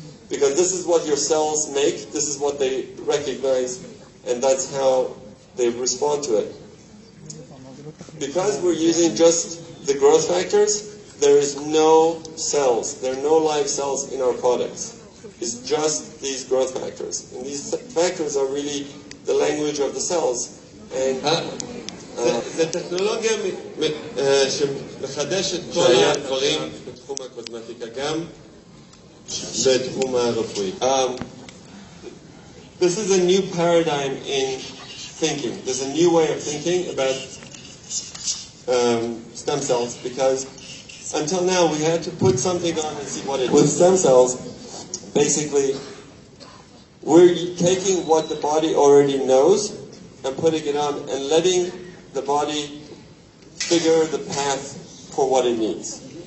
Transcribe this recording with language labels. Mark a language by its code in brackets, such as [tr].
[en] Because this is what your cells make, this is what they recognize, and that's how they respond to it. Because we're using just the growth factors, there is no cells, there are no live cells in our products. It's just these growth factors. And these factors are really the language of the cells. And [he] זה טכנולוגיה שמחדשת כל הדברים בתחום הקוסמטיקה, גם בתחום הרפואי. [en] This is a new paradigm in thinking. There's a new way of thinking about stem cells, because until now we had to put something on and see what it is. With stem cells, basically, we're taking what the body already knows and putting it on and letting the body figure the path for what it needs.